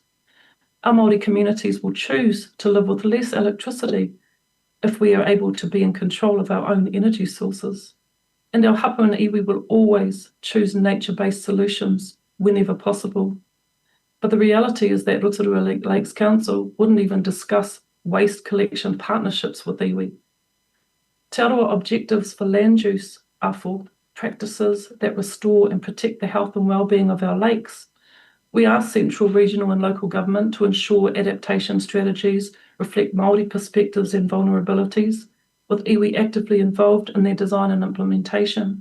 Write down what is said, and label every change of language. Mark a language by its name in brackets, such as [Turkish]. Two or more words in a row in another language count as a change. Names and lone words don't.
[English] Our Māori communities will choose to live with less electricity if we are able to be in control of our own energy sources. And our hapu and iwi will always choose nature-based solutions whenever possible. But the reality is that Rotorua Lakes Council wouldn't even discuss waste collection partnerships with iwi. Te Arawa objectives for land use are for practices that restore and protect the health and well-being of our lakes. We ask central, regional and local government to ensure adaptation strategies reflect Māori perspectives and vulnerabilities, with iwi actively involved in their design and implementation.